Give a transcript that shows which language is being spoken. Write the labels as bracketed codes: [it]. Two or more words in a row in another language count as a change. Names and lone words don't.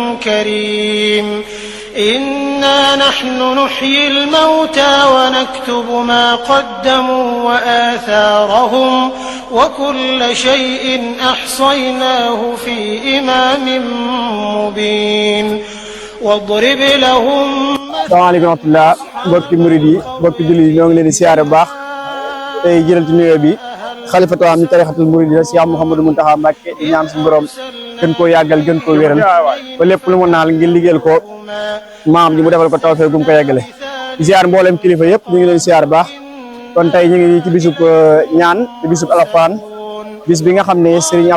[ar] كريم إنا نحن نحيي الموتى ونكتب ما قدموا وآثارهم وكل شيء أحصيناه في إمام مبين واضرب لهم. السلام عليكم ورحمة الله [wo] mbokki murid yi mbokki jullit yi ñoo ngi leen di siyaare bu baax tey jëral ci nuyoo bi xalifatu am ni tarixatul murid yi Cheikh Mouhamadou Mountakha Mbacké di ñaan suñu borom gën koo yàggal gën koo wéral ba lépp lu mu naal ngir liggéeyal ko maam ji mu defal ko tawfeex gum ko yeggale di siyaar mboolem kilifa yëpp ñu ngi leen siyaar baax kon tey ñu ngi ci bisub ñaan ci bisub Alxuraan bis bi nga xam ne Serigne